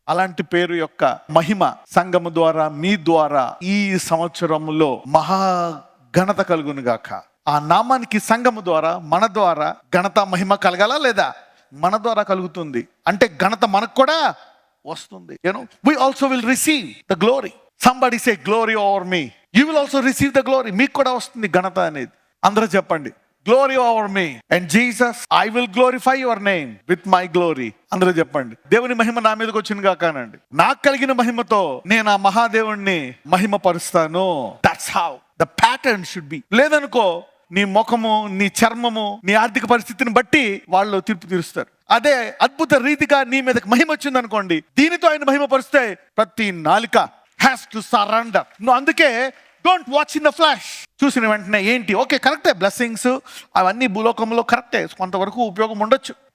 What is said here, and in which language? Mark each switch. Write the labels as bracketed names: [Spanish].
[Telugu] అలాంటి పేరు యొక్క మహిమ సంఘము ద్వారా, మీ ద్వారా ఈ సంవత్సరంలో మహా ఘనత కలుగును గాక. ఆ నామానికి సంఘము ద్వారా, మన ద్వారా ఘనత మహిమ కలగాలా లేదా? మన ద్వారా కలుగుతుంది అంటే ఘనత మనకు కూడా వస్తుంది. [English] we also will receive the glory. somebody say glory over me. you will also receive the glory. [Telugu] మీకు కూడా వస్తుంది ఘనత అనేది. అందరూ చెప్పండి, [English] glory over me and Jesus I will glorify your name with my glory. [Telugu] అందరూ చెప్పండి, దేవుని మహిమ నా మీదకి వచ్చింది కాకానండి. నాకు కలిగిన మహిమతో నేను ఆ మహాదేవుణ్ణి మహిమ పరుస్తాను. [English] that's how the pattern should be. [Telugu] లేదనుకో నీ ముఖము, నీ చర్మము, నీ ఆర్థిక పరిస్థితిని బట్టి వాళ్ళు తీర్పు తీరుస్తారు. అదే అద్భుత రీతిగా నీ మీదకి మహిమ వచ్చింది అనుకోండి, దీనితో ఆయన మహిమ పరుస్తే ప్రతి నాలిక [English] Has to surrender. [Telugu] నువ్వు అందుకే [English] Don't watch in the flash. [Telugu] చూసిన వెంటనే ఏంటి, ఓకే కరెక్టే, బ్లెస్సింగ్స్ అవన్నీ భూలోకంలో కరెక్టే, కొంతవరకు ఉపయోగం ఉండొచ్చు.